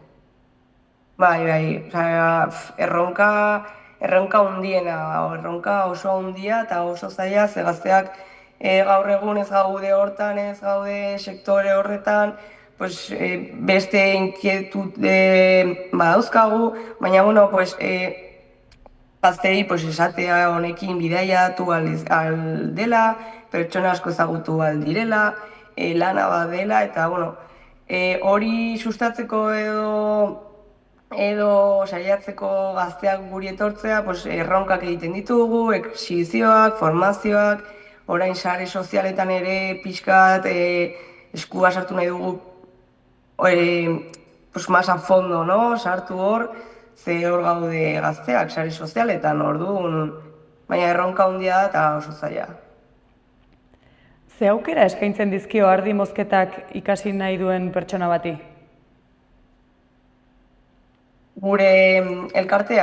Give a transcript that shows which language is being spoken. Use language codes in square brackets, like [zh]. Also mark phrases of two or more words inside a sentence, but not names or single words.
[eu] Bai, erronka hundiena, erronka oso hundia eta oso zaila, ze gazteak gaur egun ez gaude hortan, ez gaude sektore horretan, pues, beste inkietud badauzkagu, baina, bueno, pues, gaztei pues, esatea honekin bidaiatu dela, pertsona asko ezagutu direla, lana bat dela, eta bueno, hori sustatzeko edo saiatzeko gazteak guri etortzea, pues, erronkak egiten ditugu, exhibizioak, formazioak, orain sare sozialetan ere pixkat eskua sartu nahi dugu pues, [es] más a fondo, no? [eu] Sartu hor, ze hor gaude gazteak sare sozialetan, orduan, baina erronka handia da eta oso zaila. Ze aukera eskaintzen dizkio ardi mozketak ikasi nahi duen pertsona bati? Gure elkartea,